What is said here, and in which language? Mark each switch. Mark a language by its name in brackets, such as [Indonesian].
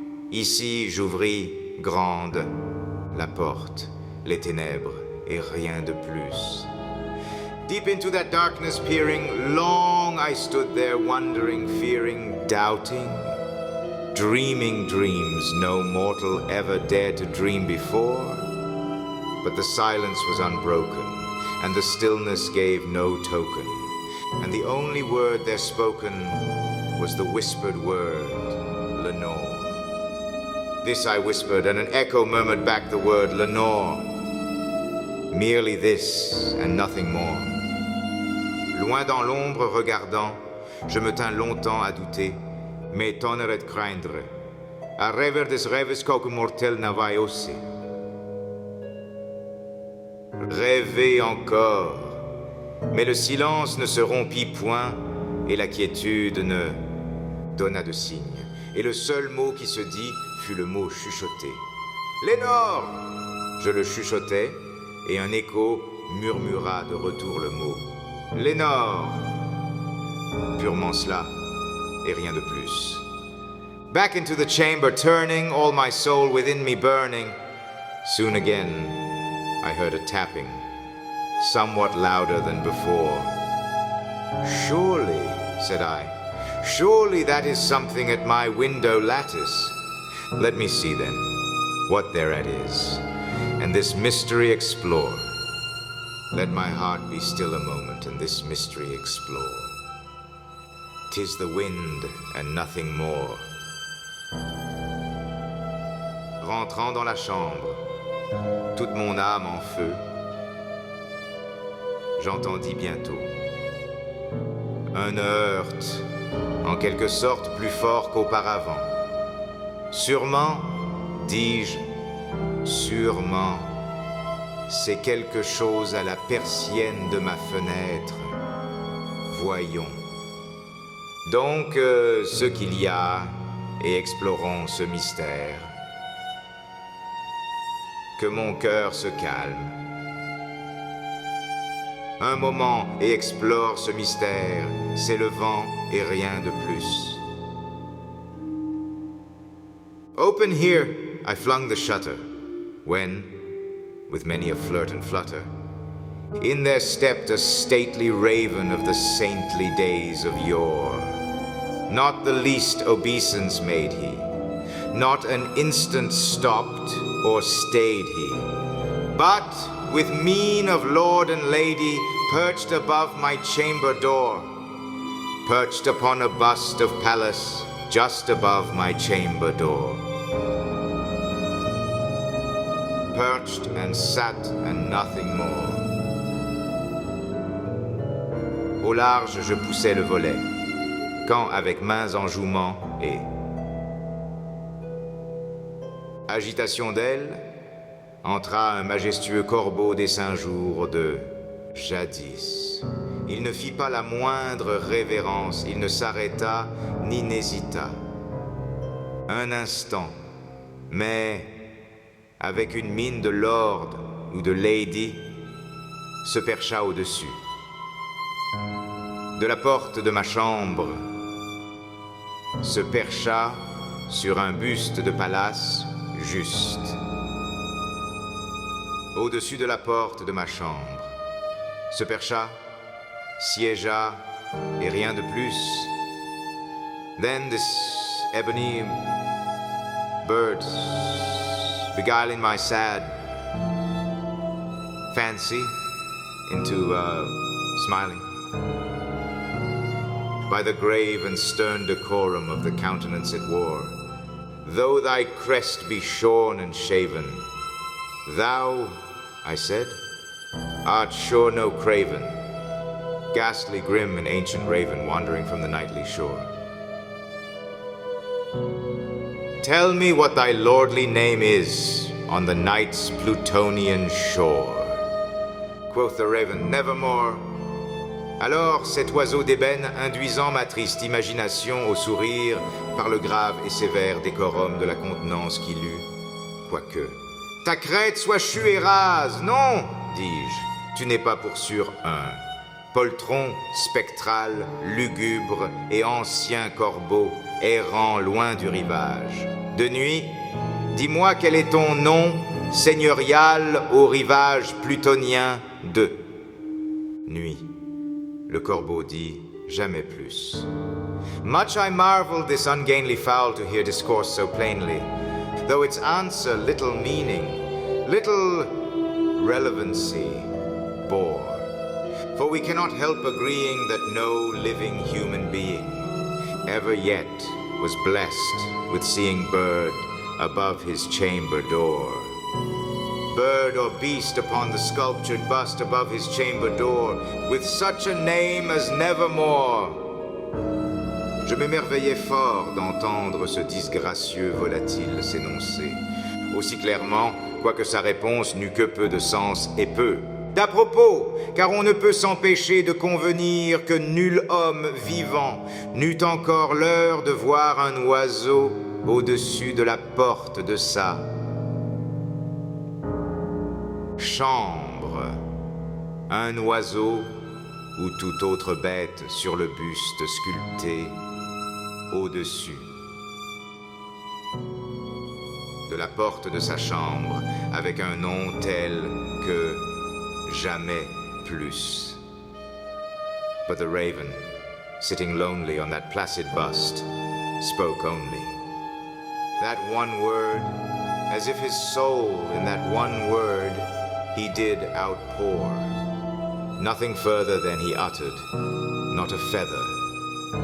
[French] Ici j'ouvris grande la porte, les ténèbres et rien de plus. [English] Deep into that darkness peering, long I stood there wondering, fearing, doubting, dreaming dreams no mortal ever dared to dream before. But the silence was unbroken, and the stillness gave no token, and the only word there spoken was the whispered word, Lenore. This I whispered, and an echo murmured back the word, Lenore. Merely this, and nothing more. [French] Loin dans l'ombre regardant, je me tins longtemps à douter, mais tonnerait de craindre, à rêver des rêves qu'aucun mortel n'avait osé. Rêver encore, mais le silence ne se rompit point, et la quiétude ne donna de signe, et le seul mot qui se dit fut le mot chuchoté. Lénore! Je le chuchotai, et un écho murmura de retour le mot. Lénore. Purement cela, et rien de plus. [English] Back into the chamber turning, all my soul within me burning. Soon again, I heard a tapping, somewhat louder than before. Surely, said I, surely that is something at my window lattice. Let me see then, what thereat is, and this mystery explore. Let my heart be still a moment and this mystery explore. 'Tis the wind and nothing more. [French] Rentrant dans la chambre, toute mon âme en feu, j'entendis bientôt un heurt, en quelque sorte plus fort qu'auparavant. Sûrement, dis-je, sûrement, c'est quelque chose à la persienne de ma fenêtre. Voyons. Donc, ce qu'il y a, et explorons ce mystère. Que mon cœur se calme. Un moment et explore ce mystère, c'est le vent et rien de plus. [English] Open here, I flung the shutter, when, with many a flirt and flutter. In there stepped a stately raven of the saintly days of yore. Not the least obeisance made he, not an instant stopped or stayed he, but with mien of lord and lady perched above my chamber door, perched upon a bust of Pallas just above my chamber door. Perched and sat and nothing more. [French] Au large, je poussais le volet, quand avec mains en jouement et agitation d'aile, entra un majestueux corbeau des 5 jours de jadis. Il ne fit pas la moindre révérence, il ne s'arrêta ni n'hésita. Un instant, mais avec une mine de lord ou de lady, se percha au-dessus. De la porte de ma chambre, se percha sur un buste de Pallas juste. Au-dessus de la porte de ma chambre, se percha, siégea, et rien de plus. [English] Then this ebony bird, beguiling my sad fancy into smiling. By the grave and stern decorum of the countenance it wore, though thy crest be shorn and shaven, thou, I said, art sure no craven, ghastly grim and ancient raven wandering from the nightly shore. Tell me what thy lordly name is on the night's Plutonian shore. Quoth the raven, nevermore. [French] Alors cet oiseau d'ébène, induisant ma triste imagination au sourire par le grave et sévère décorum de la contenance qu'il eut, quoique ta crête soit chue et rase, non, dis-je, tu n'es pas pour sûr un poltron spectral, lugubre et ancien corbeau errant loin du rivage. De nuit, dis-moi quel est ton nom seigneurial au rivage plutonien de nuit. Le corbeau dit, jamais plus. [English] Much I marveled this ungainly fowl to hear discourse so plainly, though its answer little meaning, little relevancy bore. For we cannot help agreeing that no living human being ever yet was blessed with seeing bird above his chamber door. Bird or beast upon the sculptured bust above his chamber door, with such a name as nevermore. [French] Je m'émerveillais fort d'entendre ce disgracieux volatile s'énoncer, aussi clairement, quoique sa réponse n'eût que peu de sens et peu d'à propos, car on ne peut s'empêcher de convenir que nul homme vivant n'eut encore l'heure de voir un oiseau au-dessus de la porte de sa chambre, un oiseau ou toute autre bête sur le buste sculpté au-dessus de la porte de sa chambre, avec un nom tel que jamais plus. [English] But the raven, sitting lonely on that placid bust, spoke only. That one word, as if his soul in that one word he did outpour. Nothing further than he uttered, not a feather.